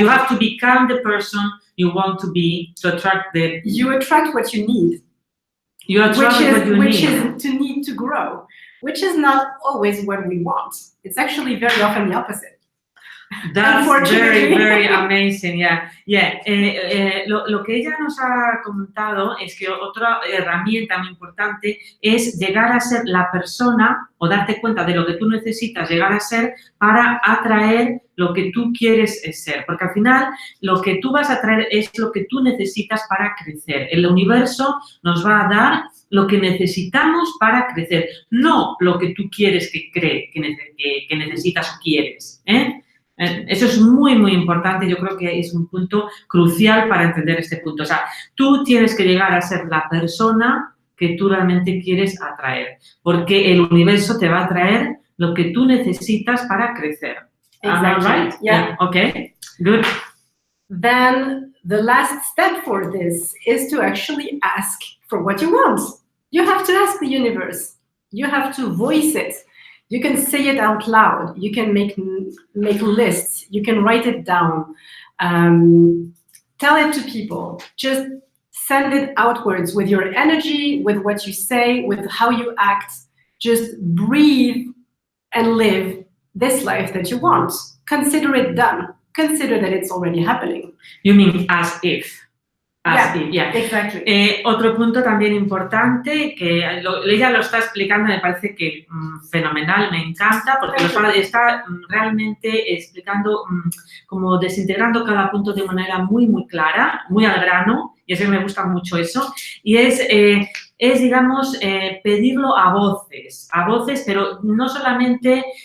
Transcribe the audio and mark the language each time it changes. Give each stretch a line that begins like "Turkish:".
English: You have to become the person you want to be to attract the... You attract what you need. You attract what you need. Which is to need to grow, which is not always what we want. It's actually very often the opposite. That's very, very amazing, yeah.
Spanish: Lo que ella nos ha comentado es que otra herramienta muy importante es llegar a ser la persona o darte cuenta de lo que tú necesitas llegar a ser para atraer lo que tú quieres ser. Porque al final lo que tú vas a atraer es lo que tú necesitas para crecer. El universo nos va a dar lo que necesitamos para crecer, no lo que tú quieres que necesitas o quieres, Eso es muy, muy importante. Yo creo que es un punto crucial para entender este punto. O sea, tú tienes que llegar a ser la persona que tú realmente quieres atraer, porque el universo te va a traer lo que tú necesitas para crecer.
English: Am I Exactly. right? Yeah. Okay, good. Then the last step for this is to actually ask for what you want. You have to ask the universe. You have to voice it. You can say it out loud. You can make lists. You can write it down. Tell it to people. Just send it outwards with your energy, with what you say, with how you act. Just breathe and live this life that you want. Consider it done. Consider that it's already happening. You mean as if. Yeah, exactly.
Spanish: Otro punto también importante, que ella lo está explicando, me parece que fenomenal, me encanta, porque está realmente explicando, como desintegrando cada punto de manera muy, muy clara, muy al grano, y eso me gusta mucho eso, y es digamos, pedirlo a voces, pero no solamente...